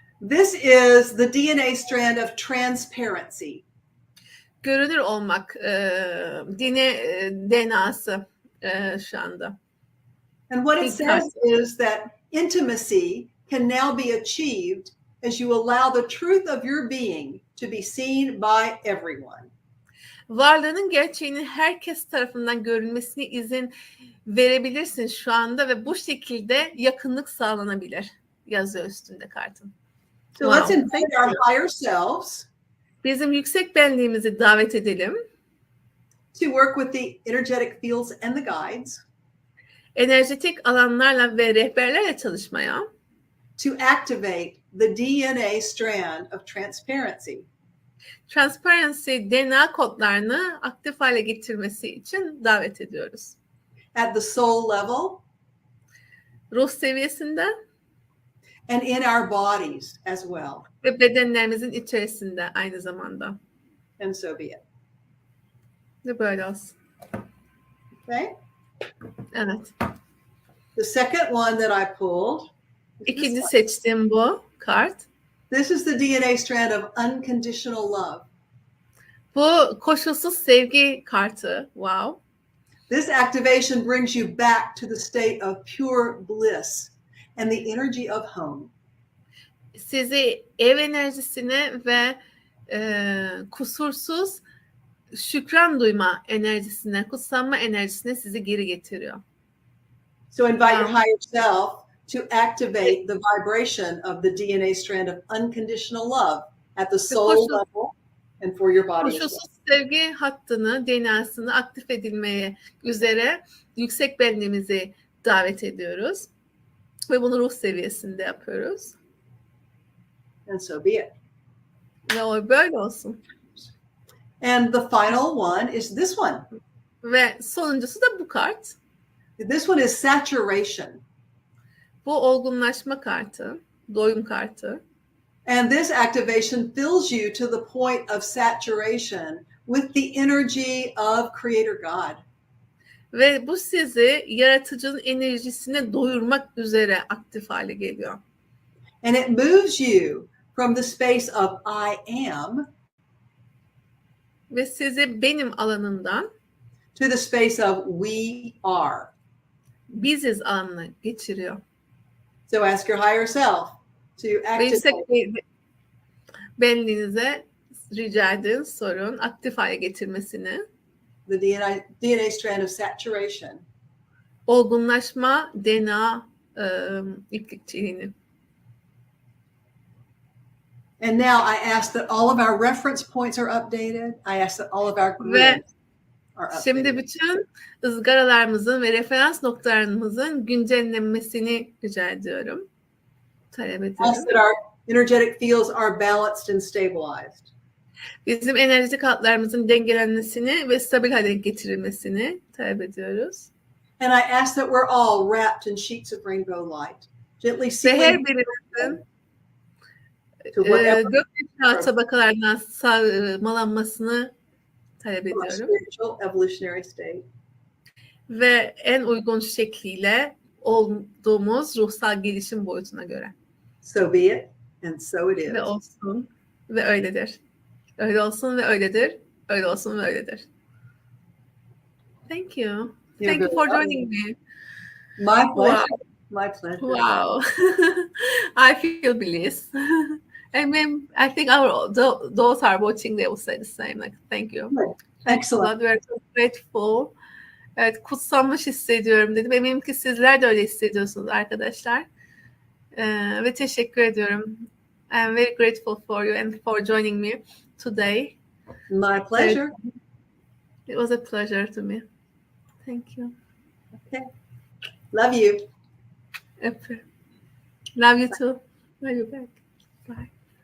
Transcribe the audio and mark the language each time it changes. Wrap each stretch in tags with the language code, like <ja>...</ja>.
<en>This is the DNA strand of transparency.</en> <tr>Görünür olmak DNA'sı şu anda.</tr> <en>And what it says is that intimacy can now be achieved as you allow the truth of your being to be seen by everyone.</en> <tr>Varlığının gerçeğinin herkes tarafından görülmesine izin verebilirsin şu anda ve bu şekilde yakınlık sağlanabilir. Yazıyor üstünde kartın.</tr> <en>So let's invite our higher selves.</en> <tr>Bizim yüksek benliğimizi davet edelim.</tr> <en>To work with the energetic fields and the guides.</en> <tr>Enerjetik alanlarla ve rehberlerle çalışmaya.</tr> <en>To activate the DNA strand of transparency.</en> <tr>Transparency DNA kodlarını aktif hale getirmesi için davet ediyoruz.</tr> <en>At the soul level.</en> <tr>Ruh seviyesinde.</tr> <en>And in our bodies as well.</en> <tr>Ve bedenlerimizin içerisinde aynı zamanda.</tr> <en>And so be it.</en> <tr>Ve böyle olsun.</tr> <en>Okay.</en> <tr>Evet.</tr> <en>The second one that I pulled.</en> <tr>İkinci seçtiğim bu kart.</tr> <en>This is the DNA strand of unconditional love.</en> <tr>Bu koşulsuz sevgi kartı.</tr> <en>Wow. This activation brings you back to the state of pure bliss and the energy of home.</en> <tr>Sizi ev enerjisine ve kusursuz şükran duyma enerjisine, kutsanma enerjisine sizi geri getiriyor.</tr> <en>So invite your higher self to activate the vibration of the DNA strand of unconditional love at the soul level and for your body.</en> <tr>Koşulsuz sevgi hattını, DNA'sını aktif edilmeye üzere yüksek benliğimizi davet ediyoruz. Ve bunu ruh seviyesinde yapıyoruz.</tr> <en>And so be it.</en> <tr>Ve o böyle olsun.</tr> <en>And the final one is this one.</en> <tr>Ve sonuncusu da bu kart.</tr> <en>This one is saturation.</en> <tr>Bu olgunlaşma kartı, doyum kartı.</tr> <en>And this activation fills you to the point of saturation with the energy of Creator God.</en> <tr>Ve bu sizi yaratıcının enerjisine doyurmak üzere aktif hale geliyor.</tr> <en>And it moves you from the space of I am</en> <tr>ve sizi benim alanımdan</tr> <en>to the space of we are.</en> <tr>Biziz alanına geçiriyor.</tr> <en>So ask your higher self to activate.</en> <tr>Benliğinize rica edin, sorun, aktif hale getirmesini.</tr> <en>The DNA strand of saturation.</en> <tr>Olgunlaşma DNA iplikçiliğini.</tr> <en>And now I ask that all of our reference points are updated. I ask that all of our</en> <tr>Ve</tr> <en>are updated.</en> <tr>şimdi bütün ızgaralarımızın ve referans noktalarımızın güncellenmesini rica ediyorum. Talep ediyorum.</tr> <en>Ask that our energetic fields are balanced and stabilized.</en> <tr>Bizim enerjik hatlarımızın dengelenmesini ve stabil hale getirilmesini talep ediyoruz.</tr> <en>And I ask that we're all wrapped in sheets of rainbow light. Gently</en> <tr>Ve her birimizin gökyüzü tabakalarından sarmalanmasını talep ediyorum.</tr> <en>Spiritual evolutionary state.</en> <tr>Ve en uygun şekliyle olduğumuz ruhsal gelişim boyutuna göre.</tr> <en>So be it and so it is.</en> <tr>Ve olsun ve öyledir. Öyle olsun ve öyledir. Öyle olsun ve öyledir.</tr> <en>Thank you. Thank you for joining me. My pleasure. Wow. My pleasure. Wow. I feel bliss. I mean, I think those are watching, they will say the same. Like, thank you. Excellent. We are so grateful.</en> <tr>Evet, kutsanmış hissediyorum dedim. Eminim ki sizler de öyle hissediyorsunuz arkadaşlar. Ve teşekkür ediyorum.</tr> <en>I'm very grateful for you and for joining me today. My pleasure. It was a pleasure to me. Thank you. Okay. Love you. Love you too. Love you back. Bye.</en>